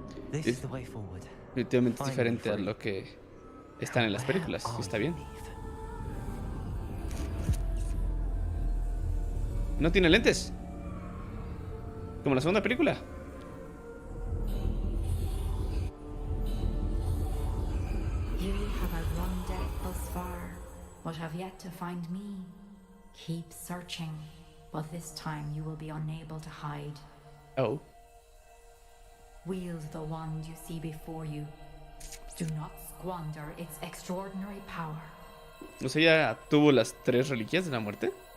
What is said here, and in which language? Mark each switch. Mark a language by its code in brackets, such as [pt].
[en] This is the way forward. [es] Definitivamente es diferente a lo que están en las películas. Está bien. No tiene lentes. Como la segunda película. [en] You have outrun death thus far, but have yet to find me. Keep searching, but this time you will be unable to hide. Oh. Wield the wand you see before you. Do not squander its extraordinary power. [es] O sea, ya tuvo las 3 reliquias de la muerte.